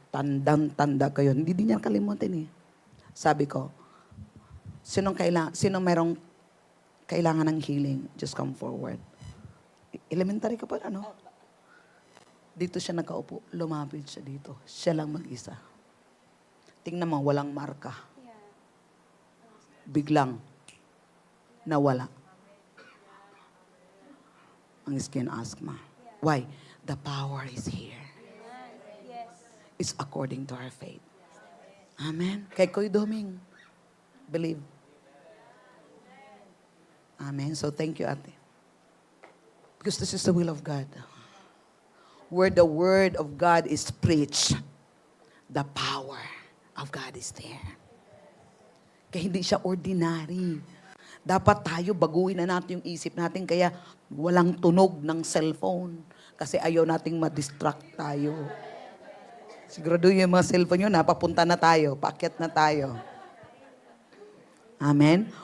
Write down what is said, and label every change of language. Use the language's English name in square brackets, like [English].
[Filipino] Tandang-tanda ko yun. Hindi din niya kalimutan eh. Sabi ko, sino merong kailangan ng healing, [English] just come forward. [Filipino] Elementary ka pa, ano? Dito siya nakaupo. Lumapit siya dito. Siya lang mag-isa. Tingnan mo, walang marka. Biglang nawala ang skin asthma. [English] Why? The power is here. It's according to our faith. [Filipino] Amen. Kay Koy Doming, believe. [English] Amen. So thank you, ate. Because this is the will of God. Where the word of God is preached, the power of God is there. [Filipino] Kaya hindi siya ordinary. Dapat tayo baguhin na natin yung isip natin kaya walang tunog ng cellphone. Kasi ayaw nating ma-distract tayo. Sigurado yung mga cellphone yun, papunta na tayo, paakyat na tayo. Amen?